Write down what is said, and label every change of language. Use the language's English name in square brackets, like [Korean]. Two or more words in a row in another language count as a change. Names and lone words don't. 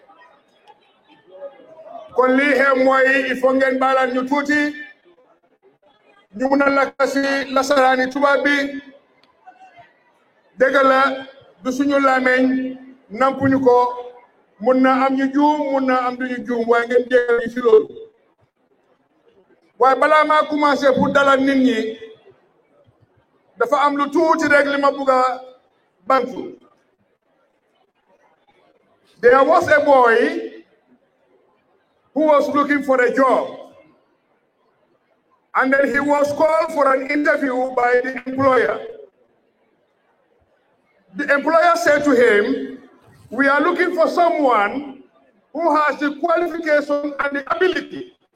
[Wolof] kon lii xew mooy il faut ngeen baalal ñu tuuti ñu mun a lakk si lasaraani tubaab bi dëgg la du suñu làmmiñ nampuñu ko mun na am ñu juum mun na am duñu juum waaye ngeen jégal ñu si loolu waaye balaa maa commencé pour dalal nit ñi dafa am lu tuuti rek li ma bugg a bantu. [English] There was a boy who was looking for a job, and then he was called for an interview by the employer. The employer said to him, "We are looking for someone who has the qualification and the ability."